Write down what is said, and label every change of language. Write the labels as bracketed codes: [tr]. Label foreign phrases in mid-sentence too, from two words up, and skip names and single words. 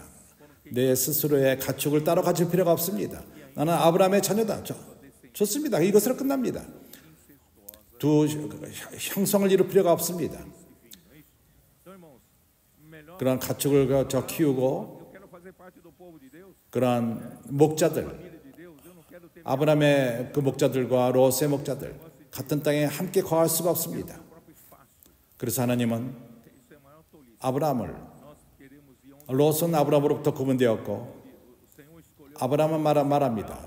[ko] 내 스스로의 가축을 따로 가질 필요가 없습니다. 나는 아브라함의 자녀다. 좋습니다. 이것으로 끝납니다. 두 형성을 이룰 필요가 없습니다. [pt] Então, irmãos, melhor [ko] 그런 가축을 키우고 [pt] eu quero fazer parte [ko] 그러한 목자들, 아브라함의 그 목자들과 롯의 목자들 같은 땅에 함께 거할 수가 없습니다. 그래서 하나님은 아브라함을, 롯은 아브라함으로부터 구분되었고 아브라함은 말합니다.